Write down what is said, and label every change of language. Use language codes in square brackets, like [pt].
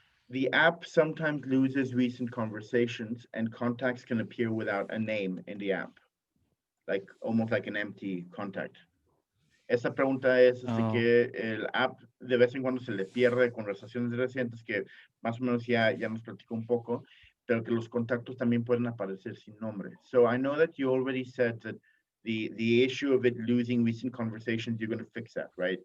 [en] The app sometimes loses recent conversations and contacts can appear without a name in the app, like almost like an empty contact. [es] Esta pregunta es que el app de vez en cuando se le pierde conversaciones recientes, que más o menos ya nos platicó un poco, pero que los contactos también pueden aparecer sin nombre. [en] So I know that you already said that the issue of it losing recent conversations, you're going to fix that, right?